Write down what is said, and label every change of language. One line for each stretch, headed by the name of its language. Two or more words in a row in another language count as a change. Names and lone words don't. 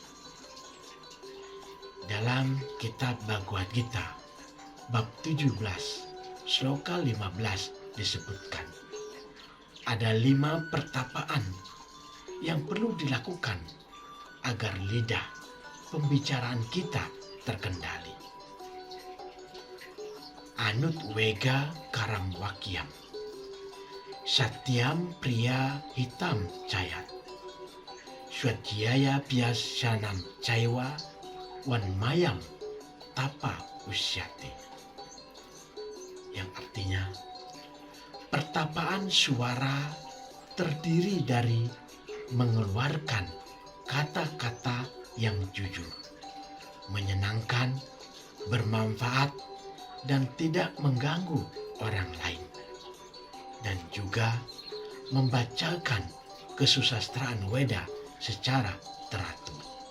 Indonesian: Dalam kitab Bhagavad Gita, bab 17, sloka 15 disebutkan, ada 5 pertapaan yang perlu dilakukan agar lidah pembicaraan kita terkendali.
Sanskrit: अनुद्वेगकरं वाक्यं सत्यं प्रियहितं च यत् स्वाध्यायाभ्यसनं चैव वाङ्मयं तप उच्यते.
Indonesian: Yang artinya, pertapaan suara terdiri dari mengeluarkan kata-kata yang jujur, menyenangkan, bermanfaat, dan tidak mengganggu orang lain, dan juga membacakan kesusastraan Weda secara teratur.